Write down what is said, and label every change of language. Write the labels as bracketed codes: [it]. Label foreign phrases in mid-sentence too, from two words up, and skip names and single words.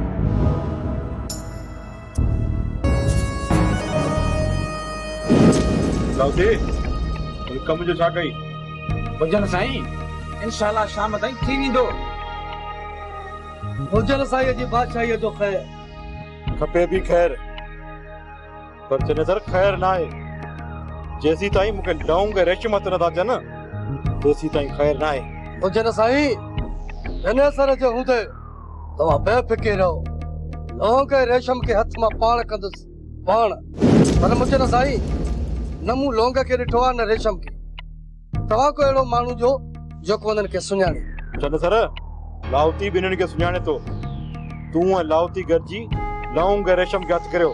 [sd] कम जो छा कई मुजन साईं इंशाल्लाह शाम ताईं थी वेंदो मुजन साईं जी बादशाही जो ख़ैर खपे भी खैर पर नजर खैर ना है जैसी ताई मुके लौंग रेशम त नथा अचनि तेसी ताई खैर ना है मुजन साईं इन सर जो हूंदे तव्हां बेफ़िक्र रहो, लौंग ऐं रेशम के हथ मां पाण कंदुसि, पाण। पर मूंखे न साईं, न मूं लौंग खे ॾिठो आहे न रेशम खे। तव्हां को अहिड़ो माण्हू जो जेको उन्हनि खे सुञाणे। चंद सर, लावती ॿिन्हिनि खे सुञाणे थो। तूं ऐं लावती गॾिजी लौंग ऐं रेशम खे हथु करियो।